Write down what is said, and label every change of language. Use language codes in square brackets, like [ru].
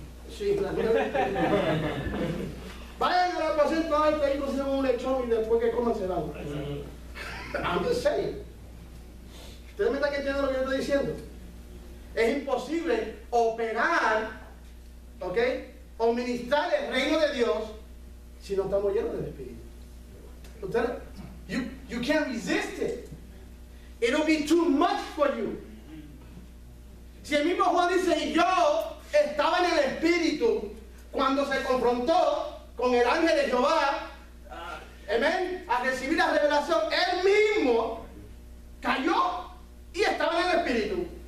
[es] Sí, vayan al aposento alto y cocinen un lechón y después que coman se van. [en] I'm just saying. [es] ¿Ustedes me están entendiendo lo que yo estoy diciendo? Es imposible operar, ¿ok? O ministrar el reino de Dios si no estamos llenos del Espíritu. Ustedes, [en] you can't resist it. It'll be too much for you. [es] Si el mismo Juan dice, y yo estaba en el Espíritu cuando se confrontó con el ángel de Jehová, amén, a recibir la revelación, él mismo cayó y estaba en el Espíritu.